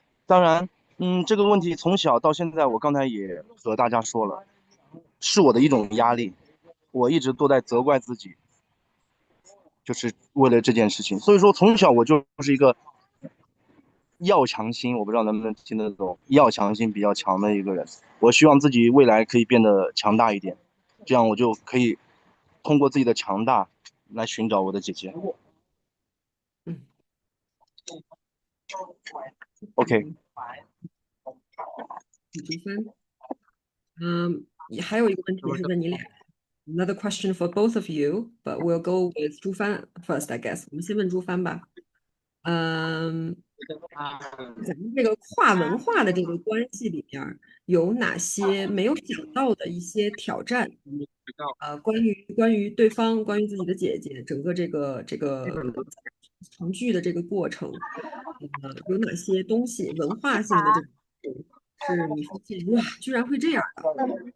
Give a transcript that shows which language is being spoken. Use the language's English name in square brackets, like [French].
[Chinese] 当然，这个问题从小到现在，我刚才也和大家说了，是我的一种压力，我一直都在责怪自己，就是为了这件事情。所以说，从小我就是一个要强心，我不知道能不能听得懂，要强心比较强的一个人。我希望自己未来可以变得强大一点，这样我就可以通过自己的强大来寻找我的姐姐。嗯 OK，朱帆，还有一个问题是问你俩， [English] another question for both of you, but we'll go with 朱帆 first, I guess。 [Chinese] 我们先问朱帆吧。嗯，咱们这个跨文化的这个关系里面儿有哪些没有想到的一些挑战？关于对方，关于自己的姐姐，整个这个成剧的这个过程，有哪些东西文化性的这种是你发现哇，居然会这样的？